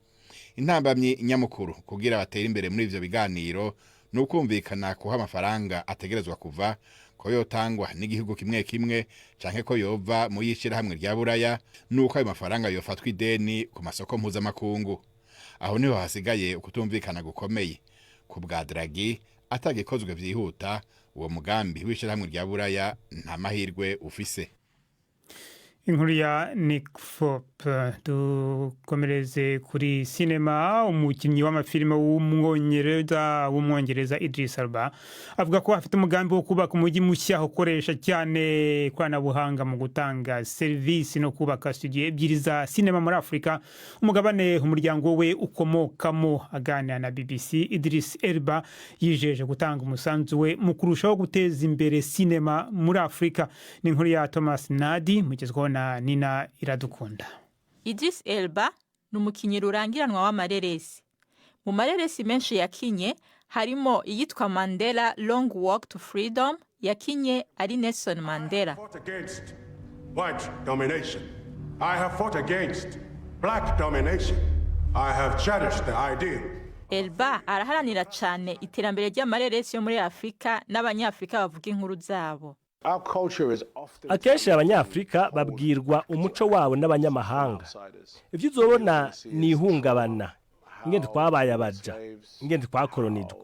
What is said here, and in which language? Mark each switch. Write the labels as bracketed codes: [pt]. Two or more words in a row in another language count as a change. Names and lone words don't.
[rn] Intambamyi nyamukuru kugira batera imbere muri ivyo biganiro nukumvikana ko amafaranga ategerezwa kuva ko yotangwa n'igihugu kimwe kimwe canke ko yova mu yishirahamwe rya Buraya nuko ayo mafaranga yofatwa ideni ku masoko mpuzamakungu. Aho niho hasigaye ukutumvikana gukomeye. Ku bwa Draghi atagikozwe vyihuta uwo mugambi w'ishirahamwe rya Buraya nta mahirwe ufise. Inkuru ya Nick Fop. Dukomereze kuri sinema. Umukinnyi w'amafilime w'umwongereza Idris Elba avuga ko afite umugambi wo kubaka umujyi mushya ukoresha cyane ikoranabuhanga mu gutanga serivisi no kubaka studio ebyiri za sinema muri Afurika, umugabane umuryango we ukomokamo. Aganira na BBC, Idris Elba yijeje gutanga umusanzu we mu kurushaho guteza imbere sinema muri Afurika. Ni inkuru ya Thomas Nadi mugezweho na Nina Iradukunda. Idris Elba ni umukinnyi rurangiranwa w'amareresi. Mu mareresi menshi yakinye harimo iyitwa Mandela Long Walk to Freedom yakinye ari Nelson Mandela. [en] I have fought against white domination. I have fought against black domination. I have cherished the ideal. [rn] Elba araharanira cyane iterambere ry'amareresi yo muri Afrika n'abanyafrika bavuga inkuru zabo. Akenshi abanyafrika babwirwa umuco wabo n'abanyamahanga. Ivyo uzobona ni ihungabana, ingene twabaye abaja, ingene twakolonijwe.